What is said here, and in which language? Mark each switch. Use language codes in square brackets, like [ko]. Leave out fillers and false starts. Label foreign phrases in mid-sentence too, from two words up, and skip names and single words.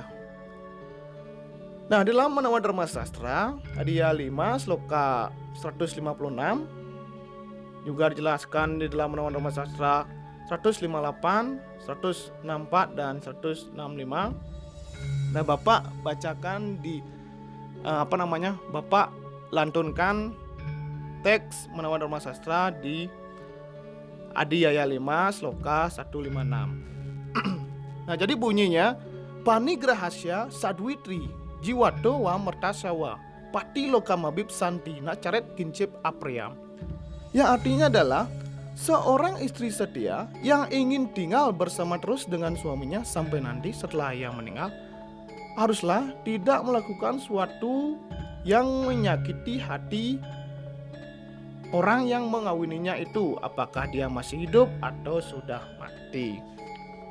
[id] Nah, di dalam Manawa Dharma Sastra Hadiah 5 sloka 156 juga dijelaskan di dalam Manawa Dharma Sastra 158, 164 dan 165. Nah, Bapak bacakan Bapak lantunkan teks Manawa Dharma Sastra di Adiyaya 5 sloka 156. Nah, jadi bunyinya, [sa] "Panigrahasya Sadwitri Jiwato wa mertasawa Pati lokamabib santi nacaret kincip apriyam." [id] Yang artinya adalah seorang istri setia yang ingin tinggal bersama terus dengan suaminya sampai nanti setelah ia meninggal, haruslah tidak melakukan suatu yang menyakiti hati orang yang mengawininya itu, apakah dia masih hidup atau sudah mati.